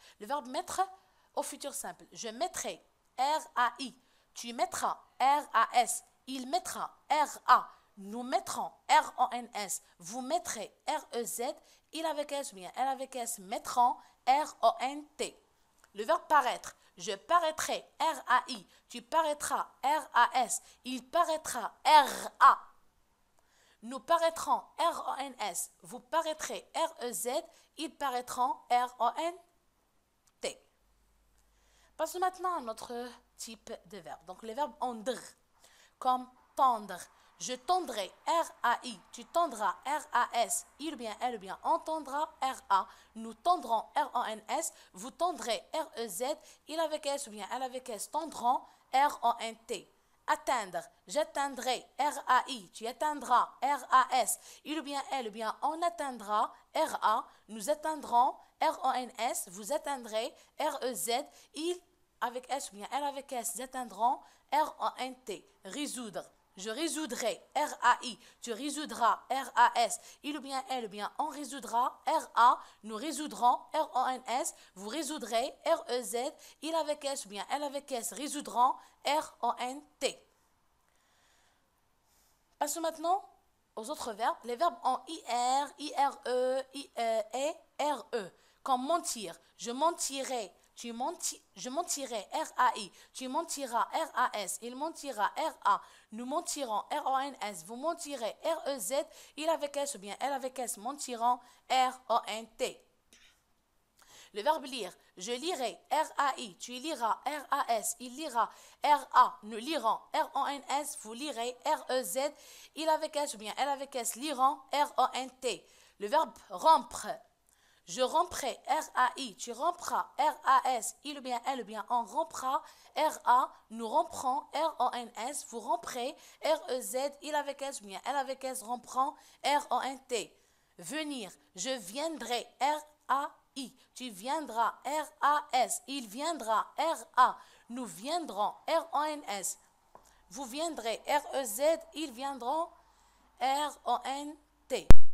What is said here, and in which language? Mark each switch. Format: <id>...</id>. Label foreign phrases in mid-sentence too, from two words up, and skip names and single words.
<fr>Le verbe mettre au futur simple. Je mettrai, R-A-I. Tu mettras, R-A-S. Il mettra, R-A. Nous mettrons, R-O-N-S. Vous mettrez, R-E-Z. Il avec S ou bien elle avec S mettront, R-O-N-T. Le verbe paraître. Je paraîtrai, R-A-I. Tu paraîtras, R-A-S. Il paraîtra, R-A. Nous paraîtrons, R-O-N-S. Vous paraîtrez, R-E-Z. Ils paraîtront, R-O-N-T. Passons maintenant à notre type de verbe. Donc, les verbes ondre, comme tendre. Je tendrai, R-A-I. Tu tendras, R-A-S. Il ou bien elle ou bien on tendra, R-A. Nous tendrons, R-O-N-S. Vous tendrez, R-E-Z. Il avec S ou bien elle avec S tendront, R-O-N-T. Atteindre, j'atteindrai, R-A-I. Tu atteindras, R-A-S. Il ou bien elle ou bien on atteindra, R-A. Nous atteindrons, R-O-N-S. Vous atteindrez, R-E-Z. Il avec S ou bien elle avec S atteindront, R-O-N-T. Résoudre. Je résoudrai, R-A-I. Tu résoudras, R-A-S. Il ou bien elle ou bien on résoudra, R-A. Nous résoudrons, R-O-N-S. Vous résoudrez, R-E-Z. Il avec S ou bien elle avec S résoudront, R-O-N-T. Passons maintenant aux autres verbes. Les verbes en I-R, I-R-E, I-E, R-E. Comme mentir. Je mentirai. Je mentirai, R-A-I. Tu mentiras, R-A-S. Il mentira, R-A. Nous mentirons, R-O-N-S. Vous mentirez, R-E-Z. Il avec S ou bien elle avec S mentiront, R-O-N-T. Le verbe lire, je lirai, R-A-I, tu liras, R-A-S, il lira, R-A, nous lirons, R-O-N-S, vous lirez, R-E-Z, il avec S ou bien elle avec S, liront, R-O-N-T. Le verbe rompre, je romprai, R-A-I, tu rompras, R-A-S, il ou bien elle ou bien on rompra, R-A, nous romprons, R-O-N-S, vous romprez, R-E-Z, il avec S ou bien elle avec S, rompront, R-O-N-T. Venir, je viendrai, R-A-I, tu viendras, R-A-S, il viendra, R-A, nous viendrons, R-O-N-S, vous viendrez, R-E-Z, ils viendront, R-O-N-T.</fr>